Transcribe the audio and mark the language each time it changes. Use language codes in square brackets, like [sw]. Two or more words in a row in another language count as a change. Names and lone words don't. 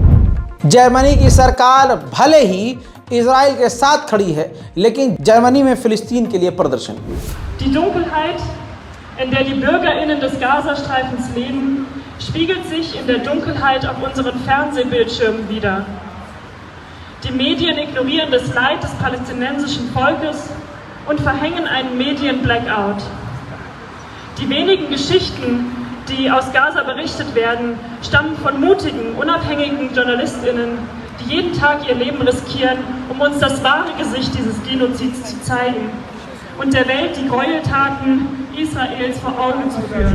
[hi] जर्मनी की सरकार भले ही इजराइल के साथ खड़ी है, लेकिन जर्मनी में फिलिस्तीन के लिए प्रदर्शन। [de] Die Dunkelheit, in der die BürgerInnen des Gazastreifens leben, spiegelt sich in der Dunkelheit auf unseren Fernsehbildschirmen wider. Die Medien ignorieren das Leid des palästinensischen Volkes und verhängen einen Medien-Blackout. Die wenigen Geschichten, die aus Gaza berichtet werden, stammen von mutigen, unabhängigen JournalistInnen, die jeden Tag ihr Leben riskieren, um uns das wahre Gesicht dieses Genozids zu zeigen und der Welt die Gräueltaten Israels vor Augen zu führen.